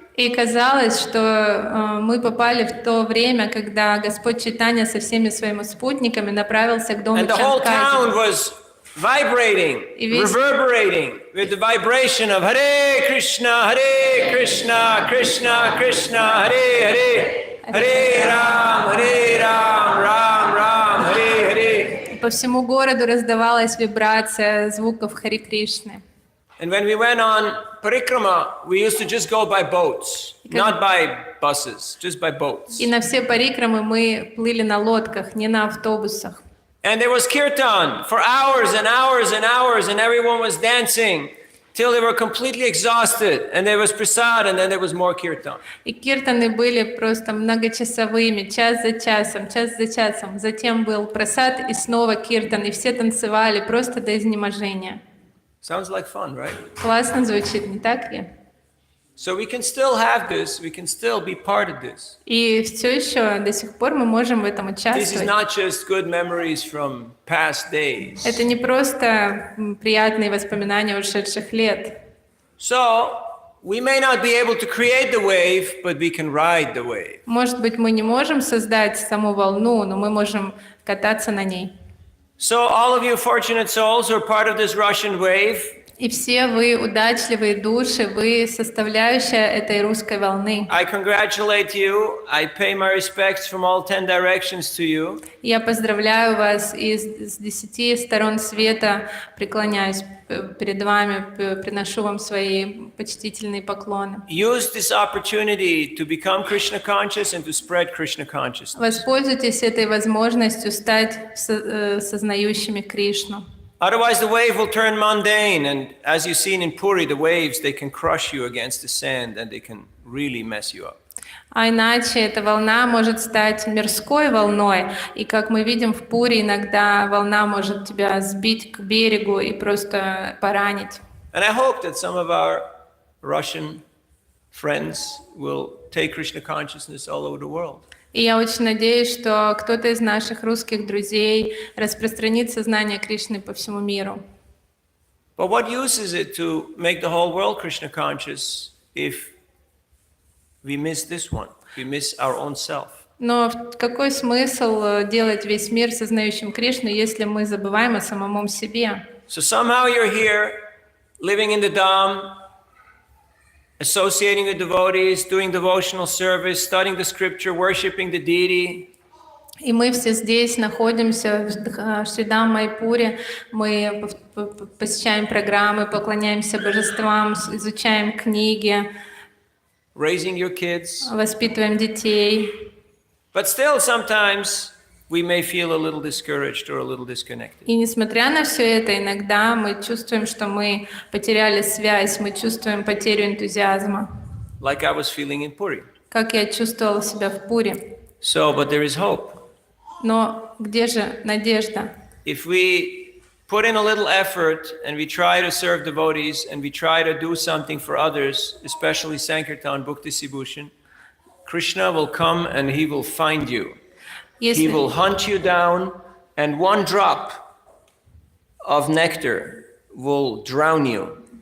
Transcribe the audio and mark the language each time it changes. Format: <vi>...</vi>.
<ru>И казалось, что мы попали в то время, когда Господь Чайтанья со всеми своими спутниками направился к дому</ru> <en>And the whole town</en> <ru>Чанкази.</ru> <en>was vibrating, reverberating with the vibration of Hare Krishna, Krishna Krishna, Hare Hare, Hare Ram, Ram Ram, Hare Hare.</en> <ru>По всему городу раздавалась вибрация звуков Хари Кришны.</ru> <en>And when we went on parikrama, we used to just go by boats, not by buses, just by boats.</en> <ru>И на все парикрамы мы плыли на лодках, не на автобусах.</ru> <en>And there was kirtan for hours and hours and hours, and everyone was dancing till they were completely exhausted. And there was prasad, and then there was more kirtan.</en> <ru>И киртаны были просто многочасовыми, час за часом. Затем был прасад и снова киртан, и все танцевали просто до изнеможения.</ru> <en>Sounds like fun, right?</en> <ru>Классно звучит, не так ли?</ru> <en>So we can still have this, we can still be part of this.</en> <ru>И все еще до сих пор мы можем в этом</ru> <en>This is</en> <ru>участвовать.</ru> <en>not just good memories from past days.</en> <ru>Это не просто приятные воспоминания ушедших лет.</ru> <en>So we may not be able to create the wave, but we can ride the wave.</en> <ru>Может быть, мы не можем создать саму волну, но мы можем кататься на ней.</ru> <en>So all of you fortunate souls who are part of this Russian wave,</en> <ru>И все вы удачливые души, вы составляющая этой русской волны.</ru> <en>I congratulate you. I pay my respects from all 10 directions to you.</en> <ru>Я поздравляю вас и с 10 сторон света преклоняюсь перед вами, приношу вам свои почтительные поклоны.</ru> <en>Use this opportunity to become Krishna conscious and to spread Krishna consciousness.</en> <ru>Воспользуйтесь этой возможностью стать сознающими Кришну.</ru> <en>Otherwise, the wave will turn mundane, and as you've seen in Puri, the waves, they can crush you against the sand and they can really mess you up.</en> <ru>А иначе эта волна может стать мирской волной, и как мы видим в Пури, иногда волна может тебя сбить к берегу и просто поранить.</ru> <en>And I hope that some of our Russian friends will take Krishna consciousness all over the world.</en> <ru>И я очень надеюсь, что кто-то из наших русских друзей распространит сознание Кришны по всему миру.</ru> <en>But what use is it to make the whole world Krishna conscious if we miss this one? We miss our own self.</en> <ru>Но какой смысл делать весь мир сознающим Кришну, если мы забываем о самом себе?</ru> <en>So somehow you're here, living in the Dham, associating with devotees, doing devotional service, studying the scripture, worshiping the deity.</en> <ru>И мы все здесь находимся в Шридам Майпуре, мы посещаем программы, поклоняемся божествам, изучаем книги,</ru> <en>Raising your kids.</en> <ru>воспитываем детей.</ru> <en>But still sometimes we may feel a little discouraged or a little disconnected.</en> <ru>И несмотря на все это, иногда мы чувствуем, что мы потеряли связь, мы чувствуем потерю энтузиазма,</ru> <en>Like I was feeling in Puri.</en> <ru>как я чувствовала себя в Пуре.</ru> <en>So, but there is hope.</en> <ru>Но где же надежда?</ru> <en>If we put in a little effort and we try to serve devotees and we try to do something for others, especially Sankirtan, Bhakti Sibhushan, Krishna will come and he will find you. He will hunt you down, and one drop of nectar will drown you.</en>